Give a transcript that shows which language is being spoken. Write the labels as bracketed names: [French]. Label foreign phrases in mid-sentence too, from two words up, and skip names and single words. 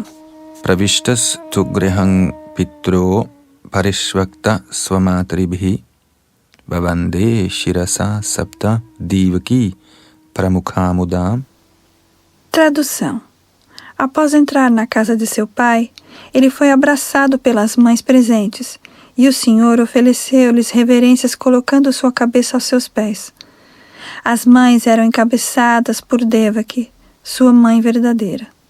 [Sanskrit] प्रविष्टस् तु गृहं पित्रोः परिष्वक्तः स्वमातृभिः ववन्दे शिरसा सप्त देवकी प्रमुखा मुदा. [Portuguese] Tradução. Após entrar na casa de seu pai, ele foi abraçado pelas mães presentes, e o Senhor ofereceu-lhes reverências colocando sua cabeça aos seus pés. As mães eram encabeçadas por Devaki, sua mãe verdadeira.